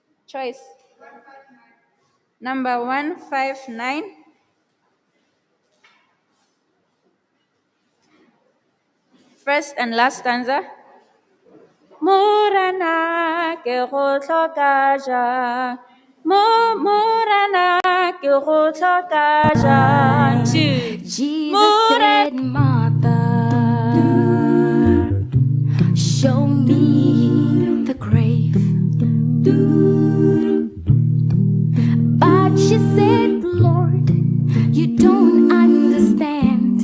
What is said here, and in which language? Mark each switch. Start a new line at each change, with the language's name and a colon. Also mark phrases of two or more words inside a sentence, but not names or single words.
English: Choice. Number 159. First and last stanza.
Tswana: Morana ke go tlhoka jang. Morana ke go tlhoka jang.
English: 2. Jesus said, Martha, show me the grave. But she said, Lord, you don't understand.